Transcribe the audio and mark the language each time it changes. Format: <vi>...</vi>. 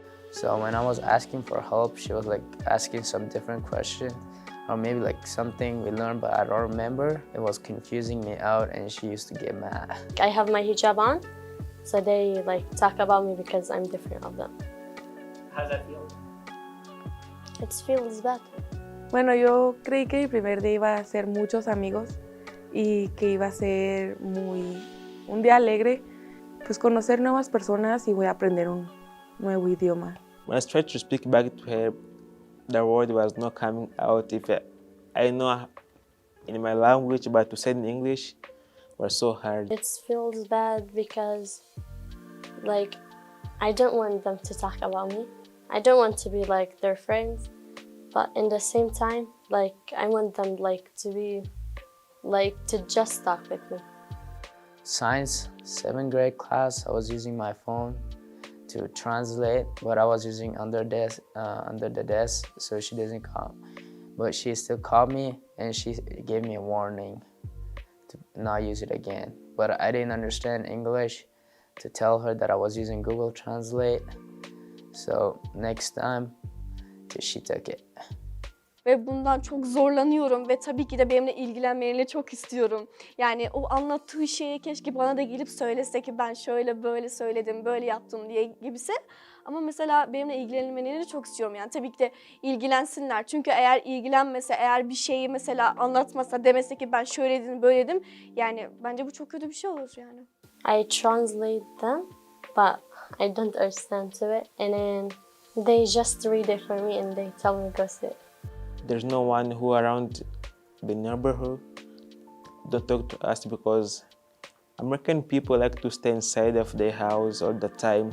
<en>So when I was asking for help, she was like asking some different question, or maybe like something we learned but I don't remember. It was confusing me out and she used to get mad. I have my hijab on, so they like talk about me because I'm different of them. How does that feel? It feels bad.</en> <es>Bueno, yo creí que mi primer día iba a ser muchos amigos y que iba a ser un día alegre, pues conocer nuevas personas y voy a aprender un nuevo idioma.</es> <en>When I tried to speak back to her, the word was not coming out. If I know in my language, but to say in English was so hard. It feels bad because, like, I don't want them to talk about me. I don't want to be like their friends, but in the same time, like, I want them like to be, like, to just talk with me. Science, 7th grade class, I was using my phone to translate, but I was using under the desk, so she doesn't come. But she still called me and she gave me a warning to not use it again. But I didn't understand English to tell her that I was using Google Translate. So next time, she took it.</en> <tr>Ve bundan çok zorlanıyorum ve tabii ki de benimle ilgilenmelerini çok istiyorum. Yani o anlattığı şeyi keşke bana da gelip söylese ki ben şöyle böyle söyledim, böyle yaptım diye gibisi. Ama mesela benimle ilgilenmelerini çok istiyorum. Yani tabii ki de ilgilensinler. Çünkü eğer ilgilenmese, eğer bir şeyi mesela anlatmasa, demese ki ben şöyle dedim, böyle dedim. Yani bence bu çok kötü bir şey olur yani.</tr> <en>I translate them, but I don't understand to it. And then they just read it for me and they tell me go sit. There's no one who around the neighborhood don't talk to us because American people like to stay inside of their house all the time.</en>